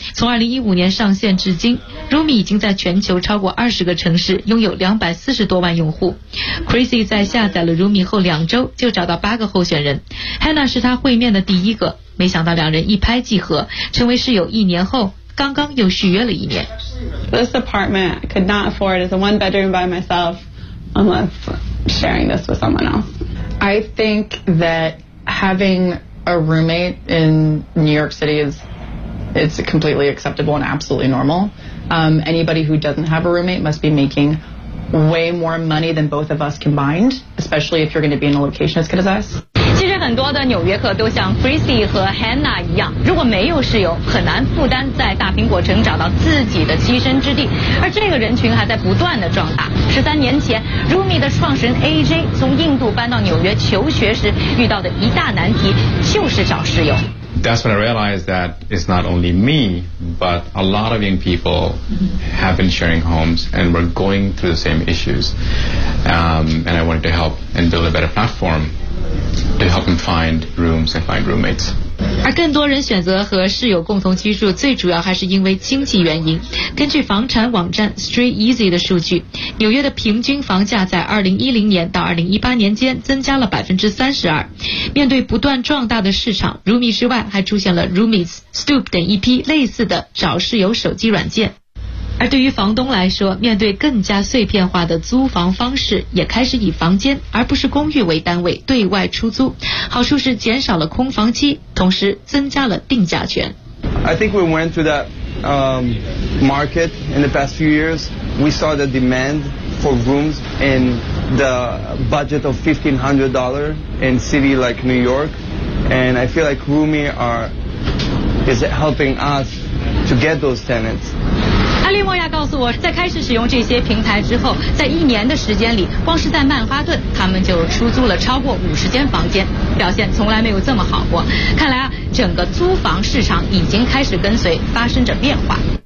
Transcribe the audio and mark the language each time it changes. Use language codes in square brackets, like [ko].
[zh] 从2015年上线至今， Roomi 已经在全球超过20个城市，拥有240多万用户。 Chrissy 在下载了 Roomi 后两周就找到8个候选人， Hannah 是他会面的第一个。没想到两人一拍即合，成为室友一年后，刚刚又续约了一年。 [en] This apartment could not afford as a one bedroom by myself unless sharing this with someone else. I think that having a roommate in New York City is completely acceptable and absolutely normal. Anybody who doesn't have a roommate must be making way more money than both of us combined, especially if you're going to be in a location as good as us. [zh] 其实很多的纽约客都像 Chrissy 和 Hannah 一样，如果没有室友，很难负担在大苹果城找到自己的栖身之地。而这个人群还在不断的壮大。13年前 Roomi 的创始人 AJ 从印度搬到纽约求学时遇到的一大难题就是找室友。 [en] That's when I realized that it's not only me, but a lot of young people have been sharing homes and were going through the same issues. And I wanted to help and build a better platform. To help them find rooms and find roommates. [zh] 而更多人选择和室友共同居住，最主要还是因为经济原因。根据房产网站 Street Easy 的数据，纽约的平均房价在2010年到2018年间增加了 32%。面对不断壮大的市场， Roomi 之外还出现了 Roomies、Stoop 等一批类似的找室友手机软件。而对于房东来说，面对更加碎片化的租房方式，也开始以房间而不是公寓为单位对外出租。好处是减少了空房期，同时增加了定价权。 [en] I think we went through that market in the past few years. We saw the demand for rooms in the budget of $1,500 in city like New York, and I feel like Roomi is helping us to get those tenants. [zh] 阿利莫亚告诉我，在开始使用这些平台之后，在一年的时间里，光是在曼哈顿，他们就出租了超过50间房间，表现从来没有这么好过。看来啊，整个租房市场已经开始跟随发生着变化。